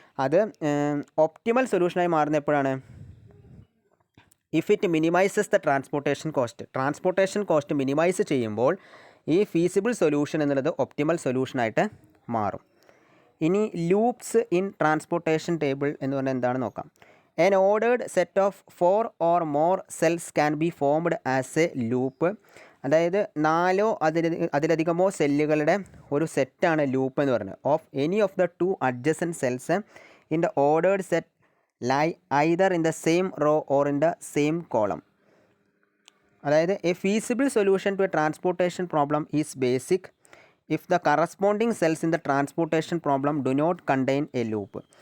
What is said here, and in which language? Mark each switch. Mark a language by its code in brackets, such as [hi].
[ml] അത് ഒപ്റ്റിമൽ സൊല്യൂഷനായി മാറുന്ന എപ്പോഴാണ്? [en] If it minimises the transportation cost. [ml] Transportation cost minimise ചെയ്യുമ്പോൾ ഈ ഫീസിബിൾ സൊല്യൂഷൻ എന്നുള്ളത് ഒപ്റ്റിമൽ സൊല്യൂഷനായിട്ട് മാറും. ഇനി ലൂപ്സ് ഇൻ ട്രാൻസ്പോർട്ടേഷൻ ടേബിൾ എന്ന് പറഞ്ഞാൽ എന്താണെന്ന് നോക്കാം. [en] An ordered set of 4 or more cells can be formed as a loop. [ml] അതായത് 4 അതിലധികമോ സെല്ലുകളുടെ ഒരു സെറ്റാണ് ലൂപ്പ് എന്ന് പറയുന്നത്. [en] Of any of the 2 adjacent cells in the ordered set lie either in the same row or in the same column. അതായത് a feasible solution to a transportation problem is basic if the corresponding cells in the transportation problem do not contain a loop.